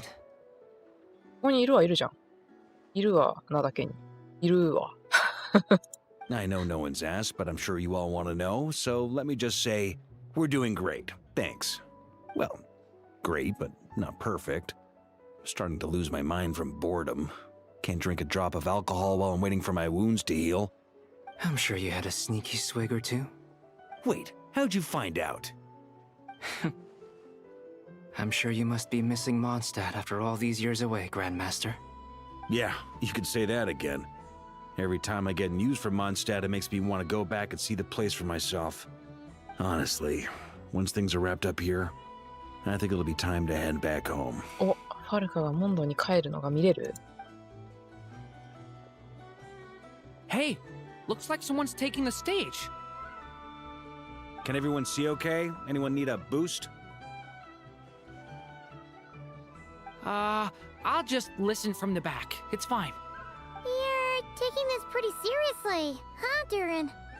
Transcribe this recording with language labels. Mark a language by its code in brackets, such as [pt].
[ja] ここにいるはいるじゃん。いるわ、なだけに。いるわ。 [en] I know no one's asked, but I'm sure you all want to know, so let me just say, we're doing great. Thanks. Well, great, but not perfect. Starting to lose my mind from boredom. Can't drink a drop of alcohol while I'm waiting for my wounds to heal. I'm sure you had a sneaky swig or two. Wait, how'd you find out? I'm sure you must be missing Mondstadt after all these years away, Grandmaster. Yeah, you could say that again. Every time I get news from Mondstadt, it makes me want to go back and see the place for myself. Honestly, once things are wrapped up here, I think it'll be time to head back home. [ja] お、ファルカがモンドに帰るのが見れる? [en] Hey, looks like someone's taking the stage. Can everyone see okay? Anyone need a boost? I'll just listen from the back. It's fine. You're taking this pretty seriously, huh, Durin?